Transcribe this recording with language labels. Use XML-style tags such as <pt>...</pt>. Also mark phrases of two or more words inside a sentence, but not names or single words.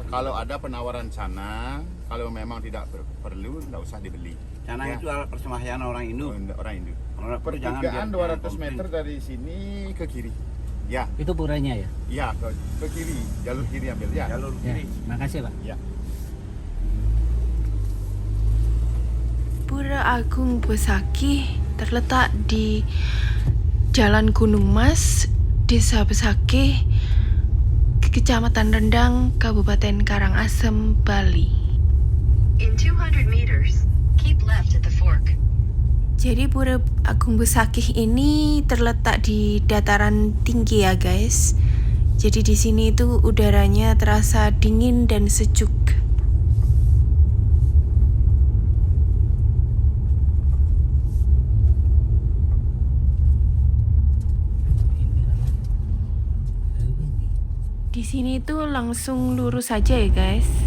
<id>Kalau ada penawaran sana, kalau memang tidak perlu, tidak usah dibeli. Sana Ya. itu alat persembahyaan orang Hindu. Orang Hindu. Orang jangan Pertigaan biar 200 meter dari sini ke kiri. Ya, Itu puranya ya? ya ke kiri, jalur kiri ambil ya. jalur Ya, kiri. makasih Pak. Ya. Pura Agung Besaki terletak di Jalan Gunung Mas, Desa Besaki, Kecamatan Rendang, Kabupaten Karangasem, Bali.</id> <en>In 200 meters, keep left at the fork.</en> <id>Jadi Pura Agung Besakih ini terletak di dataran tinggi ya guys. Jadi di sini itu udaranya terasa dingin dan sejuk. Di sini itu langsung lurus saja ya guys.</id>